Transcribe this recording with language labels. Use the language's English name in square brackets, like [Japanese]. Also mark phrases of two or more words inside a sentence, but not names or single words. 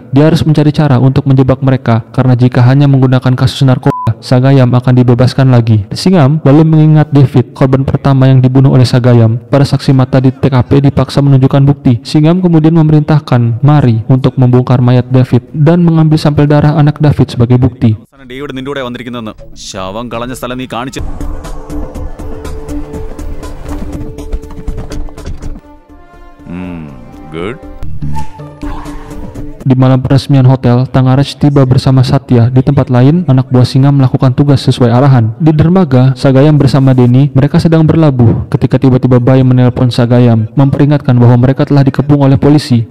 [Indonesian] Dia harus mencari cara untuk menjebak mereka karena jika hanya menggunakan kasus narkoba, Sagayam akan dibebaskan lagi. Singham lalu mengingat David, korban pertama yang dibunuh oleh Sagayam. Para saksi mata di TKP dipaksa menunjukkan bukti. Singham kemudian memerintahkan Mari untuk membongkar mayat David dan mengambil sampel darah anak David sebagai bukti. [Malayalam] ഡേവിഡ് നിന്റെ കൂടെ വന്നിരിക്കുന്നെന്ന് ശവം കളഞ്ഞ സ്ഥലം നീ കാണിച്ചു. [English] Good. [Indonesian] Di malam peresmian hotel, Thangaraj tiba bersama Satya. Di tempat lain, anak buah Singham melakukan tugas sesuai arahan. Di dermaga, Sagayam bersama Denny, mereka sedang berlabuh ketika tiba-tiba Bai menelpon Sagayam, memperingatkan bahwa mereka telah dikepung oleh polisi.